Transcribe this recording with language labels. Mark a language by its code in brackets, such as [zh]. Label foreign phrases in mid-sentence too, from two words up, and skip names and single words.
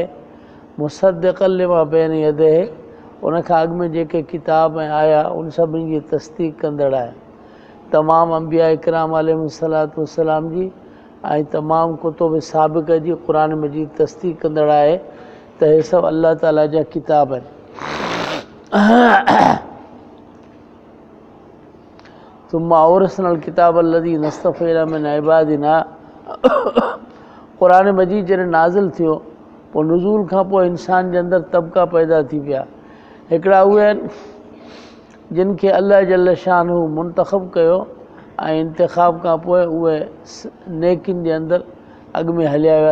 [ar] مصدقا لما بين يديه [sd] उनखां अॻु में जेके किताब ऐं आया उन सभिनी जी तस्दीक़ कंदड़ आहे। तमामु अंबिया इकराम [ar] عليه الصلاة والسلام [sd] जी ऐं तमामु कुतुब साबिक़ जी क़ुरान मजीद तस्दीक़ कंदड़ आहे त हे सभु अल्लाह ताला जा किताब आहिनि। [ar] ثم أورثنا الكتاب الذين اصطفينا من عبادنا [sd] क़ुरान मजीद जॾहिं नाज़िल थियो पोइ नुज़ूल खां पोइ इंसान जे अंदरि तबिका पैदा थी पिया। हिकिड़ा उहे आहिनि जिन खे [ar] الله جل شانه [sd] मुंतख़ब कयो ऐं इंतिख़ाब खां पोइ उहे नेकिन जे अंदरि अॻु में हलिया विया।